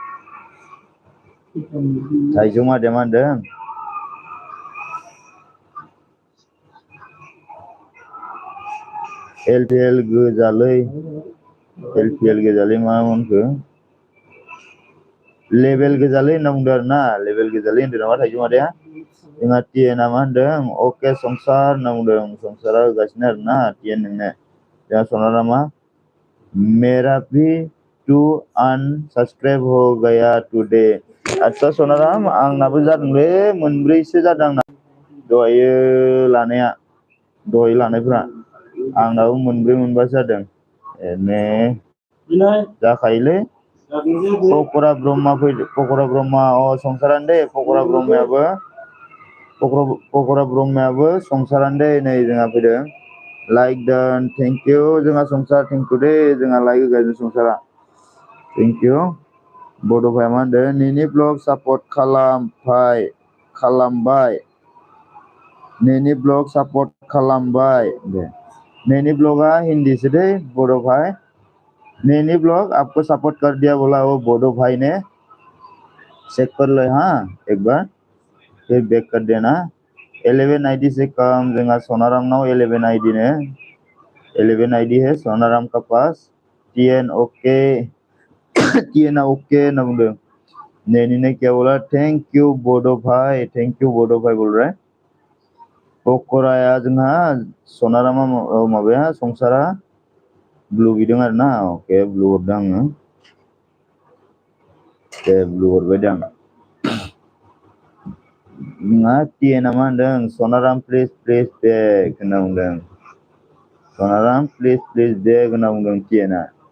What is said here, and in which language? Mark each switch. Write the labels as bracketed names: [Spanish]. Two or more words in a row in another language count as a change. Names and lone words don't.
[Bodo] थाइजौ मादैया मा होनदों एलपिएल गोजालै मा होनखो लेभेल गोजालै होनना बुंदों आरोना लेभेल गोजालै होनदों नामा थाइजौ मादैया जोंहा टीएनआ मा होनदों अके संसार होनना बुंदों संसारा होगासिनो आरोना टीएन नोंनो जोंहा सनारामा [Hindi] मेरा भी 2 अनसब्सक्राइब हो गया टुडे आच्छा [Bodo] सनाराम आंनाबो जादोंलै मोनब्रैसो जादों आंना दहायो लानायफोरा आंनाबो मोनब्रै मोनबासो जादों एने जाखायोलै पक'रा ब्रह्मा फैदो पक'रा ब्रह्मा संसारानो दे पक'रा ब्रह्मायाबो संसारानो दे नै जोंहा फैदों लाइक डान [English] thank you [Bodo] जोंहा संसार [English] thank you [Bodo] दे जोंहा लाइक होगासिनो संसारा [English] thank you [Bodo] बड'फाया मा होनदों नैनि [English] blog support [Bodo] खालामबाय नैनि ब्लग सापर्ट खालामबाय दे नैनी ब्लॉगा [Hindi] हिंदी से दे बोडो भाई नैनी ब्लॉग आपको सपोर्ट कर दिया बोला वो बोडो भाई ने चेक कर लो हाँ एक बार फिर बैक कर देना 11 आईडी से कम [Bodo] जोंहा सनारामनाव [Hindi] 11 आईडी ने 11 आईडी है सोनाराम का पास टीएन ओके टीएन ओके [Bodo] ना बुंदों [Hindi] नैनी ने क्या बोला [English] thank you [Hindi] बोडो भाई बोल रहा है [Bodo] पक'राया जोंहा सनारामा माबाया संसारा ब्लू बिदों आरोना ओके ब्लू हरदों आङो दे ब्लू हरबाय दे आं नोंहा टीएनआ मा होनदों सनाराम [English] please back [Bodo] होनना बुंदों सनाराम [English] please back [Bodo] होनना बुंदों टीएनआ